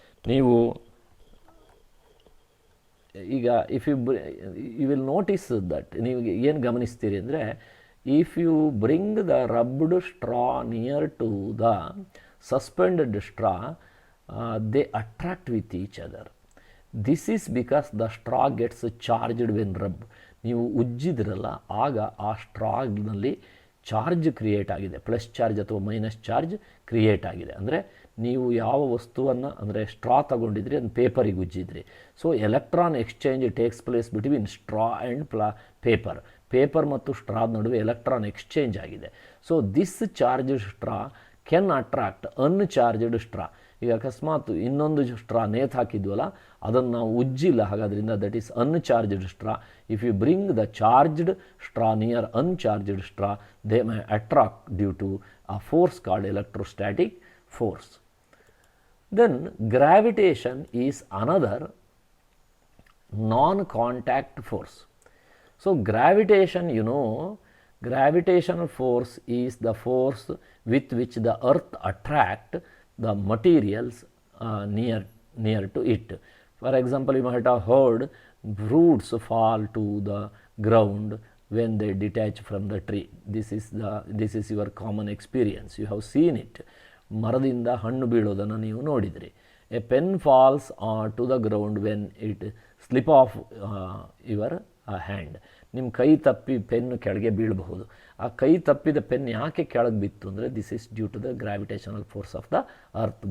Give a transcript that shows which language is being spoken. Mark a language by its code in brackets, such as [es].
[kn] ನೀವು ಈಗ [en] you will notice that [kn] ನೀವು ಏನು ಗಮನಿಸ್ತೀರಿ ಅಂದರೆ, [en] if you bring the rubbed straw near to the suspended straw, they attract with each other. This is because the straw gets charged when rub. [kn] ನೀವು ಉಜ್ಜಿದ್ರಲ್ಲ ಆಗ ಆ ಸ್ಟ್ರಾನಲ್ಲಿ charge create ಆಗಿದೆ, plus charge ಅಥವಾ minus charge create ಆಗಿದೆ. ಅಂದರೆ ನೀವು ಯಾವ ವಸ್ತುವನ್ನು ಅಂದರೆ ಸ್ಟ್ರಾ ತಗೊಂಡಿದ್ರಿ ಅದನ್ನು ಪೇಪರಿಗೆ ಉಜ್ಜಿದ್ರಿ. [en] so electron exchange takes place between straw and paper [kn] ಮತ್ತು ಸ್ಟ್ರಾದ ನಡುವೆ ಎಲೆಕ್ಟ್ರಾನ್ ಎಕ್ಸ್ಚೇಂಜ್ ಆಗಿದೆ. [en] So this charged straw can attract uncharged straw. [kn] ಈಗ ಅಕಸ್ಮಾತ್ ಇನ್ನೊಂದು ಸ್ಟ್ರಾ ನೇತು ಹಾಕಿದ್ವಲ್ಲ ಅದನ್ನು ನಾವು ಉಜ್ಜಿಲ್ಲ, ಹಾಗಾದ್ರಿಂದ [en] That is uncharged straw. If you bring the charged straw near uncharged straw they may attract due to a force called electrostatic force. Then gravitation is another non-contact force. So gravitation, you know, gravitational force is the force with which the earth attract the materials near to it. For example, you might have heard fruits fall to the ground when they detach from the tree. This is your common experience. You have seen it. [kn] ಮರದಿಂದ ಹಣ್ಣು ಬೀಳೋದನ್ನು ನೀವು ನೋಡಿದ್ರಿ. [en] A pen falls to the ground when it slip off your hand. [kn] ನಿಮ್ಮ ಕೈ ತಪ್ಪಿ pen ಕೆಳಗೆ ಬೀಳಬಹುದು. ಆ ಕೈ ತಪ್ಪಿದ ಪೆನ್ ಯಾಕೆ ಕೆಳಗೆ ಬಿತ್ತು ಅಂದರೆ [en] This is due to the gravitational force of the earth.